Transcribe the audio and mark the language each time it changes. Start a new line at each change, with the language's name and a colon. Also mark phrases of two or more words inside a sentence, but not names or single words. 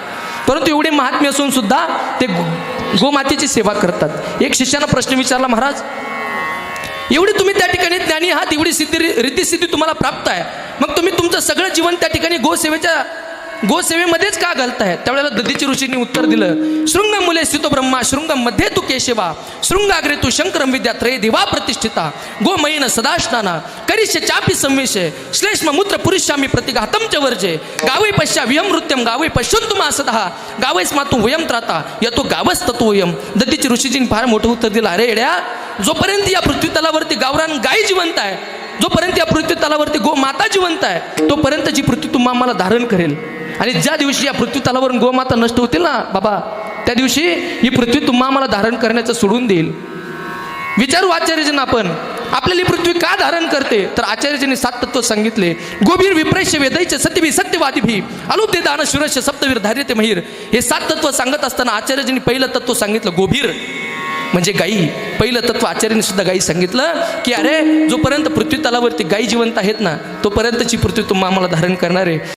Marathi: परंतु एवढे महात्मे असून सुद्धा ते गोमातेची सेवा करतात. एक शिष्यानं प्रश्न विचारला, महाराज एवढी तुम्ही त्या ठिकाणी ज्ञानी आहात, एवढी रिद्धिसिद्धी तुम्हाला प्राप्त आहे, मग तुम्ही तुमचं सगळं जीवन त्या ठिकाणी गोसेवेमध्येच का घालताय? त्यावेळेला दधीची ऋषींनी उत्तर दिलं,
Sanskrit: शृंगम मुले स्थितो ब्रह्मा, शृंगम मध्ये तू केशवा, शृंगाग्रे तू शंकरम विद्या त्रय देवा प्रतिष्ठिता, गोमयीन सदाश्नाना करिष्य चापी संवेशे, श्लेष्म मूत्र पुरुषामी प्रतिघातम च वर्जे, गावै पश्या वियम नृत्यम, गावै पश्यंतुमा सदहा, गावैस मातू वयम त्राता यतो गावस तत्व वयम.
Marathi: दधीची ऋषीजींनी फार मोठं उत्तर दिलं, अरे येड्या, जोपर्यंत या पृथ्वी तलावरती गावरान गाय जिवंत आहे, जोपर्यंत या पृथ्वी तलावरती गो माता जिवंत आहे, तोपर्यंत जी पृथ्वी तुम्हा आम्हाला धारण करेल. आणि ज्या दिवशी या पृथ्वी तलावरून गोमाता नष्ट होतील ना बाबा, त्या दिवशी ही पृथ्वी तुम्हा आम्हाला धारण करण्याचं सोडून देईल. विचारू आचार्यजींना, आपण आपल्याला ही पृथ्वी का धारण करते? तर आचार्यजींनी 7 तत्व सांगितले.
Sanskrit: गोभीर विप्रेश्य वेदैचे सत्यवी सत्यवादिभी अलुब्धे दान शुरस्य सप्तवीर धार्यते महिर.
Marathi: हे 7 तत्व सांगत असताना आचार्यजींनी पहिलं तत्व सांगितलं गोभीर म्हणजे गाई. पहिलं तत्व आचार्यांनी सुद्धा गाई सांगितलं की अरे जोपर्यंत पृथ्वी तलावरती गाई जिवंत आहेत ना, तोपर्यंतची पृथ्वी तुम्हा आम्हाला धारण करणार आहे.